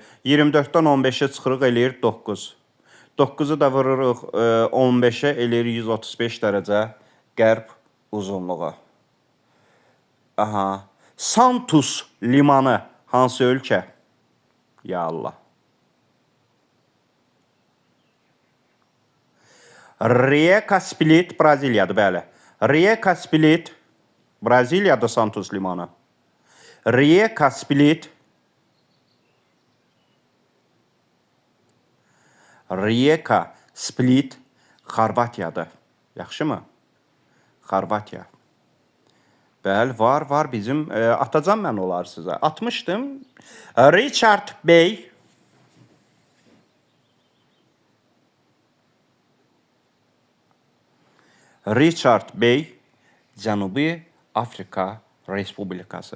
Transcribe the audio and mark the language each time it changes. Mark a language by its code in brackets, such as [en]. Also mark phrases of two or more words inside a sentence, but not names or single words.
[az] 24-dən 15-ə çıxırıq, eləyir 9. 9-u da vururuq 15-ə, eləyir 135 dərəcə qərb uzunluğu. Aha. Santos limanı hansı ölkə? [ar] Ya Allah. [az] Rijeka Split, Braziliyadır, bəli. Rijeka Split, Braziliyadır Santos limanı. Rijeka Split, Rijeka Split, Xorvatiyadır. Yaxşı mı? Xorvatiya. Bəli, var. Bizim atacam mən olar sizə. Atmışdım. Richard Bey. Richard Bey, Cənubi Afrika Respublikası.